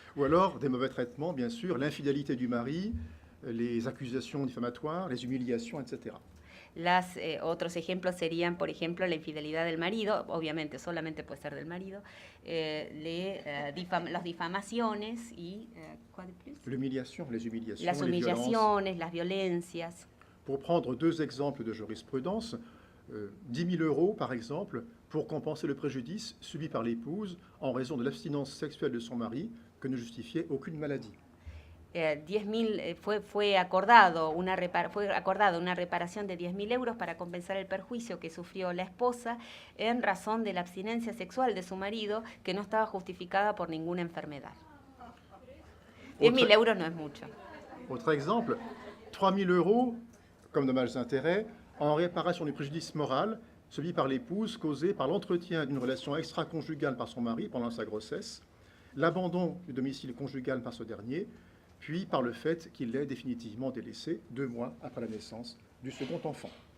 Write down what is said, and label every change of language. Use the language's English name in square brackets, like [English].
[French] Ou alors des mauvais traitements, bien sûr, l'infidélité du mari, les accusations diffamatoires, les humiliations, etc. [Spanish] Otros ejemplos serían, por ejemplo, la infidelidad del marido, obviamente solamente puede ser del marido, las difamaciones y... [French] L'humiliation, les humiliations, [Spanish] las humillaciones, las violencias. [French] Pour prendre deux exemples de jurisprudence, 10 000 € par exemple, pour compenser le préjudice subi par l'épouse en raison de l'abstinence sexuelle de son mari que ne justifiait aucune maladie. [Spanish] 10.000 fue acordado una reparación de 10.000 euros para compensar el perjuicio que sufrió la esposa en razón de la abstinencia sexual de su marido que no estaba justificada por ninguna enfermedad. 10.000 euros no es mucho. [French] Autre exemple, 3 000 € comme dommages d'intérêt en réparation du préjudice moral subi par l'épouse causé par l'entretien d'une relation extra-conjugale par son mari pendant sa grossesse, l'abandon du domicile conjugal par ce dernier, puis par le fait qu'il l'ait définitivement délaissé 2 mois après la naissance du second enfant.